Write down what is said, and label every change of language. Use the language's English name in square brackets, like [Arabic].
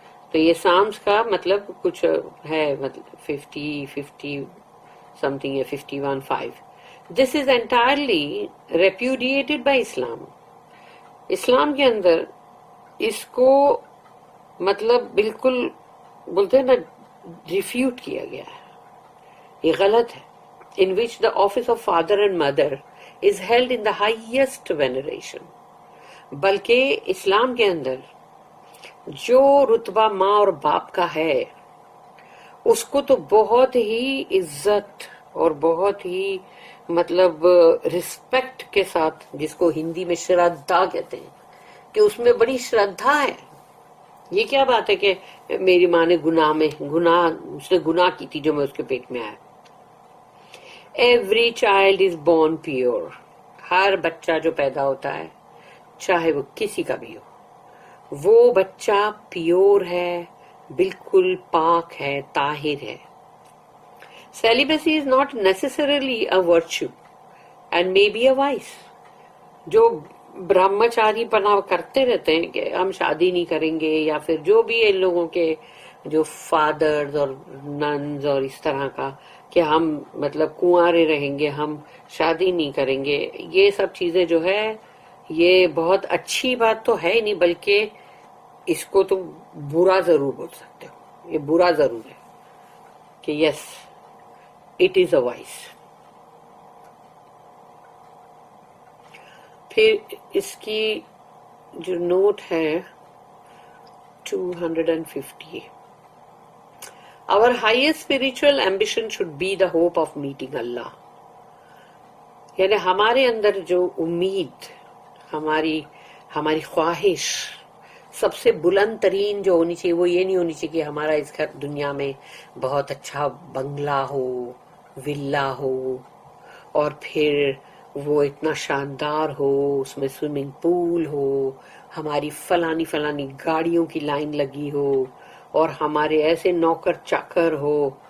[Urdu] تو یہ سامس کا مطلب کچھ ہے، مطلب 50 سم تھنگ ہے 51:5. [English] This is entirely repudiated by Islam. [Urdu] اسلام کے اندر اس کو مطلب بالکل بولتے ہیں نا ریفیوٹ کیا گیا ہے. یہ غلط ہے. [English] in which the office of father and mother is held in the highest veneration. [Urdu] بلکہ اسلام کے اندر جو رتبہ ماں اور باپ کا ہے اس کو تو بہت ہی عزت اور بہت ہی مطلب رسپیکٹ کے ساتھ، جس کو ہندی میں شردھا کہتے ہیں، کہ اس میں بڑی شردھا ہے. یہ کیا بات ہے کہ میری ماں نے اس نے گناہ کی تھی جو میں اس کے پیٹ میں آیا. [English] Every child is born pure. [Urdu] ہر بچہ جو پیدا ہوتا ہے چاہے وہ کسی کا بھی ہو، وہ بچہ پیور ہے، بالکل پاک ہے، طاہر ہے. [English] Celibacy is not necessarily a virtue and may be a vice. [Urdu] جو برہمچاری پنا کرتے رہتے ہیں کہ ہم شادی نہیں کریں گے، یا پھر جو بھی ان لوگوں کے جو فادرز اور ننز اور اس طرح کا کہ ہم مطلب کنوارے رہیں گے، ہم شادی نہیں کریں گے، یہ سب چیزیں جو ہے یہ بہت اچھی بات تو ہے ہی نہیں، بلکہ اس کو تم برا ضرور بول سکتے ہو. یہ برا ضرور ہے کہ [English] Yes it is a voice. [Urdu] پھر اس کی جو نوٹ ہے 250. [English] Our highest spiritual ambition should be the hope of meeting Allah. [Urdu] یعنی ہمارے اندر جو امید، ہماری خواہش سب سے بلند ترین جو ہونی چاہیے وہ یہ نہیں ہونی چاہیے کہ ہمارا اس دنیا میں بہت اچھا بنگلہ ہو، ولا ہو، اور پھر وہ اتنا شاندار ہو، اس میں سوئمنگ پول ہو، ہماری فلانی گاڑیوں کی لائن لگی ہو، اور ہمارے ایسے نوکر چاکر ہو.